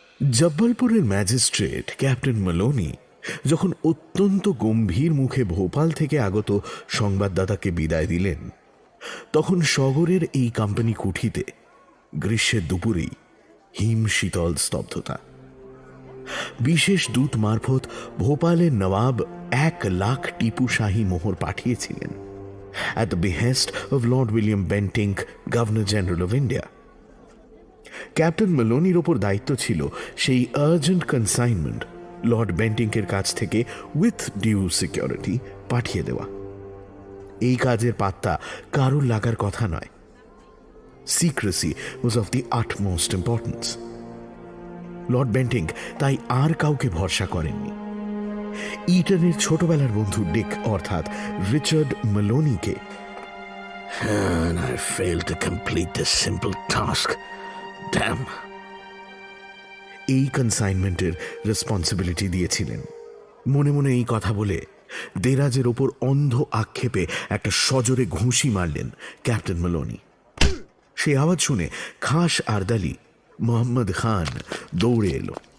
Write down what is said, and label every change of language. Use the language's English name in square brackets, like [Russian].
[Bangla] জব্বলপুরের magistrate captain মালোনি যখন অত্যন্ত গম্ভীর মুখে ভোপাল থেকে আগত সংবাদদাতাকে বিদায় দিলেন, তখন শহরের এই কোম্পানি কুঠিতে গ্রীষ্মের দুপুরেই হিম শীতল স্তব্ধতা। বিশেষ দূত মারফত ভোপালের নবাব 1 লাখ টিপু শাহী মোহর পাঠিয়েছিলেন [English] at the behest of Lord William Bentinck, Governor General of India. [Bangla] Captain মালোনির ওপর দায়িত্ব ছিল সেই আর্জেন্ট কনসাইনমেন্ট লর্ড বেন্টিংকের কাছ থেকে [English] with due security [Bangla] পাঠিয়ে দেওয়া। এই কাজের পাত্তা কারুর লাগার কথা নয়। [English] Secrecy was of the utmost importance. [Bangla] Lord Bentinck তাই আর কাউকে ভরসা করেননি। ইটনের ছোটবেলার বন্ধু ডিক অর্থাৎ Richard মালোনিকে [English] And I failed to complete this simple task. Damn. [Bangla] এই কনসাইনমেন্টের রেসপন্সিবিলিটি দিয়েছিলেন। মনে মনে এই কথা বলে দেরাজের ওপর অন্ধ আক্ষেপে একটা সজোরে ঘুষি মারলেন ক্যাপ্টেন মালোনি। সে আওয়াজ শুনে খাস আরদালি মোহাম্মদ খান দৌড়ে এলো।